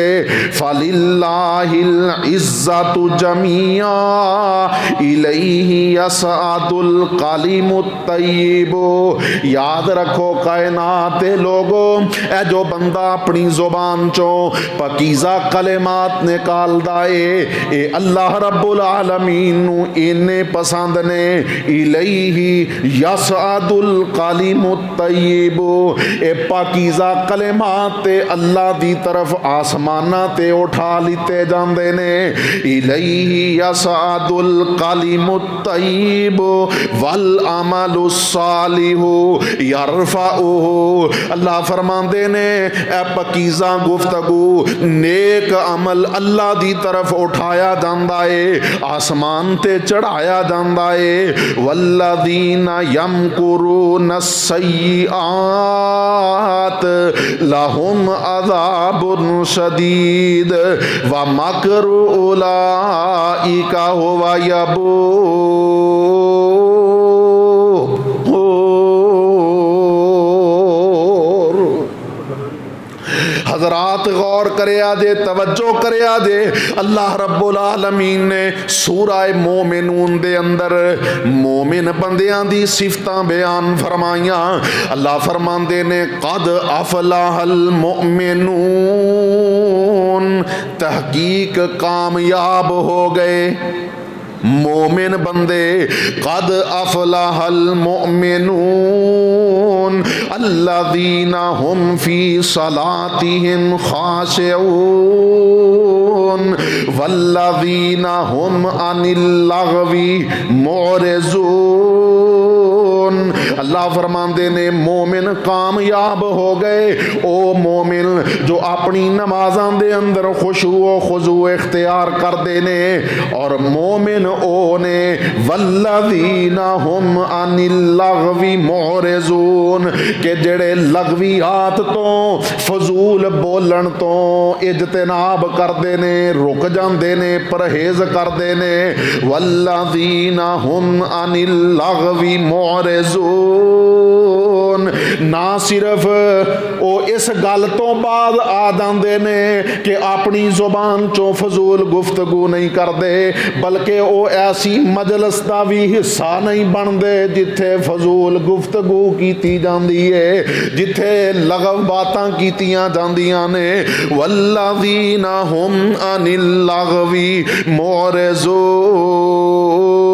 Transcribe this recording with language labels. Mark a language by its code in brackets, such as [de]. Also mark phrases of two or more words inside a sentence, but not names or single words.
[ar] فلله العزة جميعا إليه يصعد الكلم الطيب. [pa] یاد رکھو کائنات دے لوگو، اے جو بندہ اپنی زبان چو پاکیزہ کلمات نکالدا ہے، اے اللہ رب العالمین نوں اینے پسند نے. [ar] إليه يصعد الكلم الطيب, [pa] اے پاکیزہ کلمات تے اللہ دی طرف آسماناں تے اٹھا لتے جاندے نے. [ar] إليه يصعد الكلم الطيب والعمل الصالح يرفعه. [pa] اللہ فرماندے نے اے پاکیزہ گفتگو نیک عمل اللہ دی طرف اٹھایا جاندا ہے، آسمان تے چڑھایا جاندا ہے. [ar] والذين يمكرون السيئات لهم عذاب شديد ومكر أولئك هو يبور. [pa] حضرات غور کریا جے، توجہ کریا جے, اللہ رب العالمین نے سورہ مومنون دے اندر مومن بندیاں دی صفتاں بیان فرمائیاں. اللہ فرماندے نے [ar] قد أفلح المؤمنون, [pa] تحقیق کامیاب ہو گئے مومن بندے. [ar] قد أفلح المؤمنون الذين هم في صلاتهم خاشعون والذين هم عن اللغو معرضون. [pa] اللہ فرماندے نے مومن کامیاب ہو گئے او مومن جو اپنی نمازاں دے اندر خشوع و خضوع اختیار کرتے نے، اور مومن او نے [ar] والذين هم عن اللغو معرضون [pa] کہ جیہڑے لغویات تو فضول بولن تو اجتناب کرتے نے، رک جاتے نے، پرہیز کرتے نے. [ar] والذين هم عن اللغو معرضون, [pa] نہ صرف او اس گل تو باد آ جاتے نے کہ اپنی زبان چو فضول گفتگو نہیں کرتے، بلکہ او ایسی مجلس کا بھی حصہ نہیں بنتے جتھے فضول گفتگو کی جاتی ہے, جتھے لغو باتاں کیتیاں جاندیاں نے. [ar] والذين هم عن اللغو معرضون.